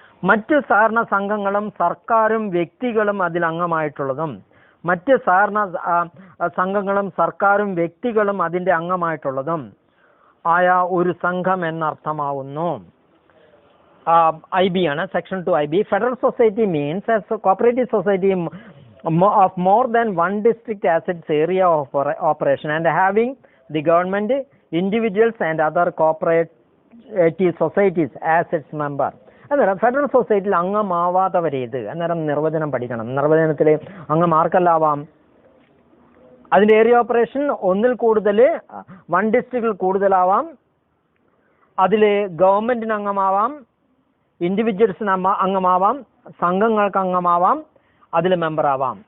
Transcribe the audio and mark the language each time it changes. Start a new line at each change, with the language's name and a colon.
Malayalam: മറ്റ് സഹകരണ സംഘങ്ങളും സർക്കാരും വ്യക്തികളും അതിൽ അംഗമായിട്ടുള്ളതും മറ്റ് സഹകരണ സംഘങ്ങളും സർക്കാരും വ്യക്തികളും അതിൻ്റെ അംഗമായിട്ടുള്ളതും ആയ ഒരു സംഘം എന്നർത്ഥമാവുന്നു. IB ആണ് section 2 IB.
English: Federal society means as cooperative society of more than one district as its area of operation and having the government, individuals and other cooperative societies as its member.
Malayalam: അന്നേരം federal സൊസൈറ്റിയിൽ അംഗമാവാത്തവരേത്? അന്നേരം നിർവചനം പഠിക്കണം. നിർവചനത്തിൽ അംഗമാർക്കെല്ലാവാം? അതിൻ്റെ area operation ഒന്നിൽ കൂടുതൽ, one ഡിസ്ട്രിക്റ്റിൽ കൂടുതലാവാം, അതിൽ ഗവൺമെൻറ്റിന് അംഗമാവാം, ഇൻഡിവിജ്വൽസിന് അംഗമാവാം, സംഘങ്ങൾക്ക് അംഗമാവാം, അതിൽ മെമ്പർ ആവാം.